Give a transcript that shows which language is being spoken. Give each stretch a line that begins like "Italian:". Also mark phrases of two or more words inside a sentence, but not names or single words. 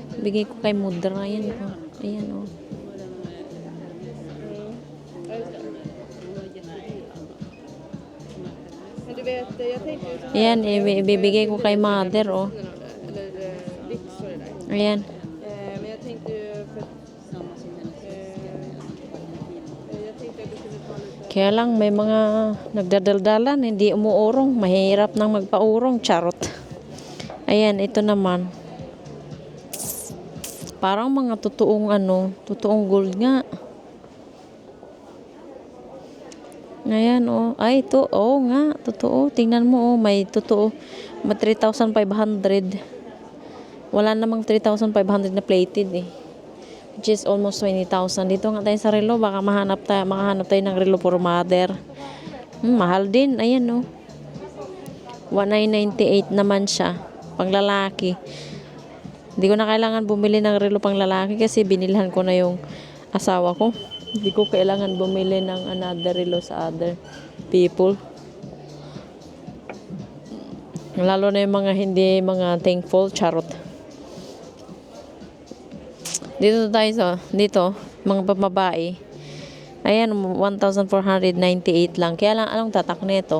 Filipino: Bigay ko kay mudra. Ayan, oh. Ayan, oh. Ayan, ibibigay ko kay mother, oh. Ayan.
Swedish: Men jag tänkte ju för... Samma som hennes. Jag tänkte att du kunde ta lite...
Filipino: Kaya lang may mga nagdadaldalan, hindi umuurong. Mahirap nang magpaurong. Charot. Ayan, ito naman. Parang mga totoong totoong gold nga. Ayan, oh. Ay, ito. Oo nga, totoo. Tingnan mo, oh. May totoo. May 3,500. Wala namang 3,500 na plated, eh.
English: Which is almost 20,000.
Filipino: Dito nga tayo sa relo. Baka makahanap tayo ng relo
English: for mother.
Filipino: Mahal din. Ayan, oh. 1,998 naman siya. Panglalaki. Hindi ko na kailangan bumili ng relo pang lalaki kasi binilhan ko na yung asawa ko. Hindi ko kailangan bumili ng another relo sa
English: other people.
Filipino: Lalo na yung mga hindi mga thankful, charot. Dito tayo dito, mga babae. Ayan, 1,498 lang. Kaya lang, anong tatak nito?